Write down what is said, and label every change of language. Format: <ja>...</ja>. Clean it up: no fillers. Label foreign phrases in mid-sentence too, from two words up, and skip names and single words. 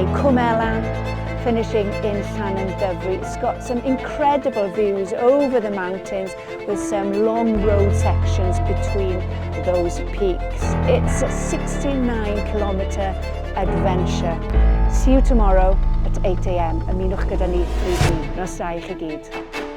<en>Cwmelan, finishing in Llanymddyfri. It's got some incredible views over the mountains with some long road sections between those peaks. It's a 69-kilometre adventure. See you tomorrow at 8 a.m.</en> <cy>Ymunwch gyda ni pryd nos da i chi gyd.</cy>